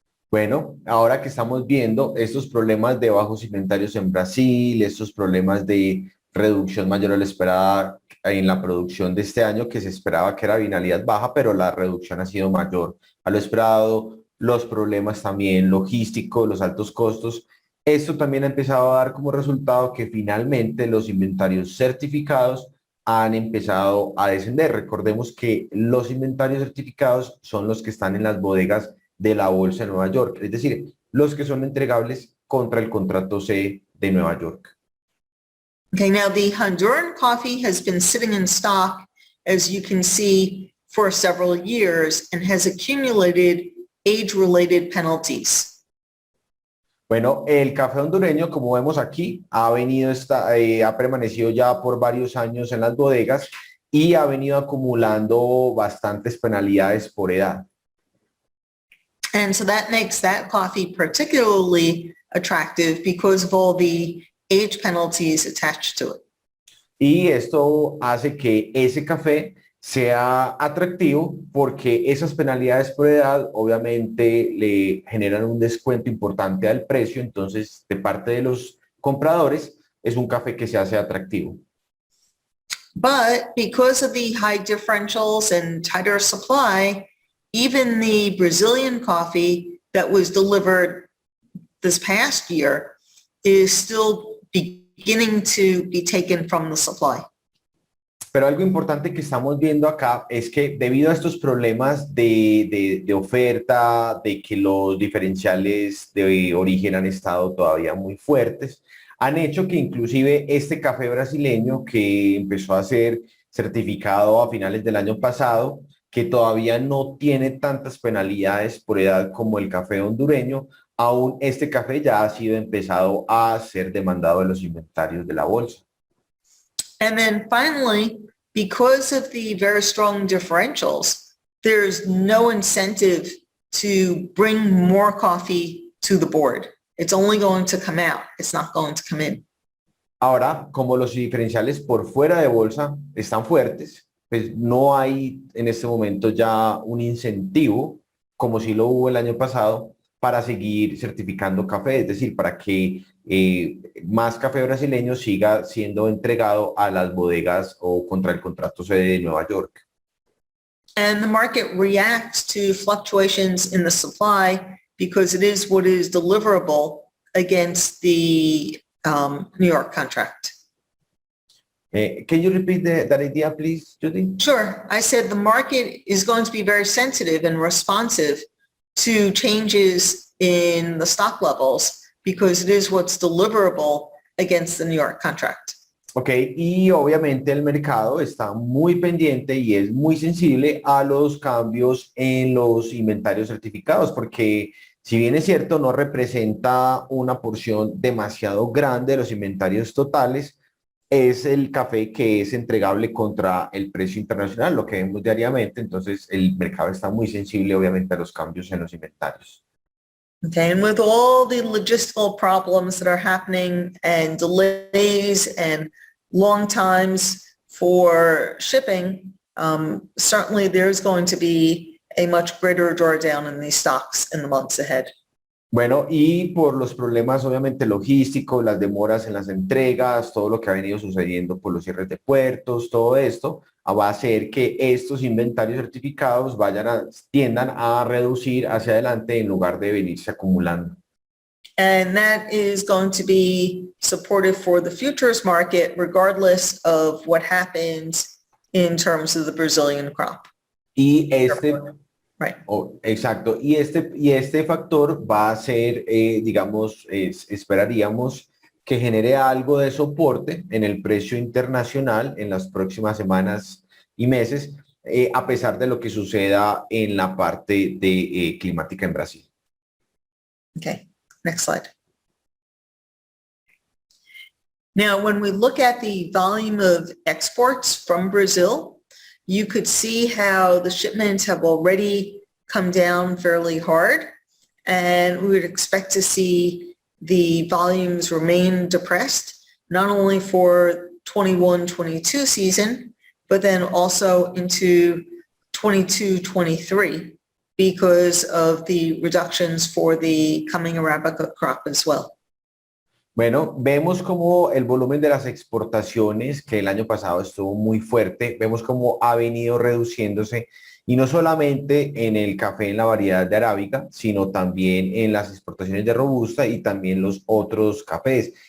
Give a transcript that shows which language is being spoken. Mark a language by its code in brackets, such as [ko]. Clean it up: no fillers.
[es] Bueno, ahora que estamos viendo estos problemas de bajos inventarios en Brasil, estos problemas de reducción mayor a la esperada en la producción de este año, que se esperaba que era binalidad baja, pero la reducción ha sido mayor a lo esperado, los problemas también logísticos, los altos costos. Esto también ha empezado a dar como resultado que finalmente los inventarios certificados han empezado a descender. Recordemos que los inventarios certificados son los que están en las bodegas de la Bolsa de Nueva York, es decir, los que son entregables contra el contrato C de Nueva York. [en] Okay, now the Honduran coffee has been sitting in stock, as you can see, for several years and has accumulated age-related penalties. [es] Bueno, el café hondureño, como vemos aquí, ha permanecido ya por varios años en las bodegas y ha venido acumulando bastantes penalidades por edad. [en] And so that makes that coffee particularly attractive because of all the age penalties attached to it. [es] Y esto hace que ese café sea atractivo porque esas penalidades por edad obviamente le generan un descuento importante al precio, entonces de parte de los compradores es un café que se hace atractivo. [en] But because of the high differentials and tighter supply, even the Brazilian coffee that was delivered this past year is still beginning to be taken from the supply. [es] Pero algo importante que estamos viendo acá es que debido a estos problemas de oferta, de que los diferenciales de origen han estado todavía muy fuertes, han hecho que inclusive este café brasileño que empezó a ser certificado a finales del año pasado, que todavía no tiene tantas penalidades por edad como el café hondureño, aún este café ya ha sido empezado a ser demandado en los inventarios de la bolsa. [en] And then finally, because of the very strong differentials, there's no incentive to bring more coffee to the board. It's only going to come out. It's not going to come in. [es] Ahora, como los diferenciales por fuera de bolsa están fuertes, pues no hay en este momento ya un incentivo, como si lo hubo el año pasado, para seguir certificando café, es decir, para que más café brasileño siga siendo entregado a las bodegas o contra el contrato C de Nueva York. [en] And the market reacts to fluctuations in the supply because it is what is deliverable against the New York contract. Can you repeat that idea, please, Judy? Sure. I said the market is going to be very sensitive and responsive to changes in the stock levels because it is what's deliverable against the New York contract. [es] Ok, y obviamente el mercado está muy pendiente y es muy sensible a los cambios en los inventarios certificados, porque si bien es cierto, no representa una porción demasiado grande de los inventarios totales, es el café que es entregable contra el precio internacional, lo que vemos diariamente, entonces el mercado está muy sensible obviamente a los cambios en los inventarios. [en] Okay, and with all the logistical problems that are happening and delays and long times for shipping, certainly there's going to be a much greater drawdown in these stocks in the months ahead. [es] Bueno, y por los problemas obviamente logísticos, las demoras en las entregas, todo lo que ha venido sucediendo por los cierres de puertos, todo esto va a hacer que estos inventarios certificados tiendan a reducir hacia adelante en lugar de venirse acumulando. [en] And that is going to be supportive for the futures market regardless of what happens in terms of the Brazilian crop. [es] Y [en] Right. [es] exacto. Y este factor va a ser, digamos, esperaríamos que genere algo de soporte en el precio internacional en las próximas semanas y meses, a pesar de lo que suceda en la parte de climática en Brasil. [en] Okay, next slide. Now, when we look at the volume of exports from Brazil, you could see how the shipments have already come down fairly hard, and we would expect to see the volumes remain depressed, not only for 21-22 season, but then also into 22-23 because of the reductions for the coming Arabica crop as well. [es] Bueno, vemos como el volumen de las exportaciones, que el año pasado estuvo muy fuerte, vemos cómo ha venido reduciéndose, y no solamente en el café en la variedad de arábica, sino también en las exportaciones de robusta y también los otros cafés.